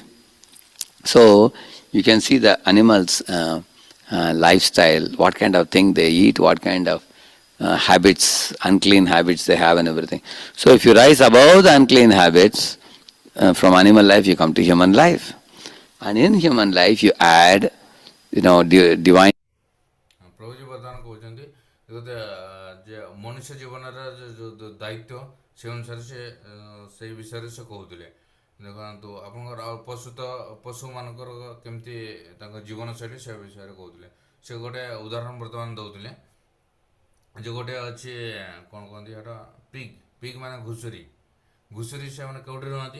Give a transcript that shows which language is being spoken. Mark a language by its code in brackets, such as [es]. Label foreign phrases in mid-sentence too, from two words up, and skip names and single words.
[en] So you can see the animals' lifestyle, what kind of thing they eat, what kind of habits, unclean habits they have, and everything. So if you rise above the unclean habits from animal life, you come to human life, and in human life you add, divine. [or] ପ୍ରଭୁଜୀ ବର୍ତ୍ତମାନ କହୁଛନ୍ତି ଗୋଟେ ଯେ ମନୁଷ୍ୟ ଜୀବନର ଯେଉଁ ଦାୟିତ୍ୱ ସେ ଅନୁସାରେ ସେ ସେଇ ବିଷୟରେ ସେ କହୁଥିଲେ। ଦେଖନ୍ତୁ ଆପଣଙ୍କର ଆଉ ପଶୁମାନଙ୍କର କେମିତି ତାଙ୍କ ଜୀବନଶୈଳୀ ସେ ବିଷୟରେ କହୁଥିଲେ। ସେ ଗୋଟେ ଉଦାହରଣ ବର୍ତ୍ତମାନ ଦେଉଥିଲେ ଯେ ଗୋଟେ ଅଛି କ'ଣ କହନ୍ତି ଏଇଟା ପିଗ୍ ମାନେ ଘୁଷୁରୀ ସେମାନେ କେଉଁଠି ରୁହନ୍ତି?